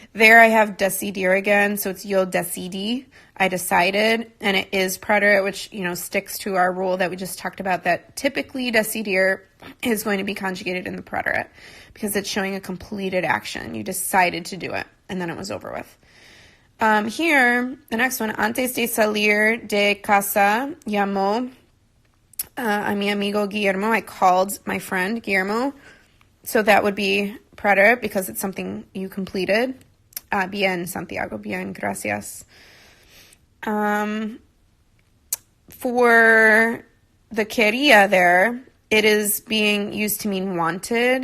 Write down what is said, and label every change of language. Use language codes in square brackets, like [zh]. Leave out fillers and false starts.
[en] There I have decidir again, so it's [es] yo decidí, [en] I decided, and it is preterite, which, sticks to our rule that we just talked about, that typically decidir is going to be conjugated in the preterite because it's showing a completed action. You decided to do it, and then it was over with. Here, the next one, [es] antes de salir de casa, llamó a mi amigo Guillermo. [en] I called my friend Guillermo, so that would be preterite because it's something you completed. [es] Bien, Santiago. Bien, gracias. [en] For the quería there, it is being used to mean wanted.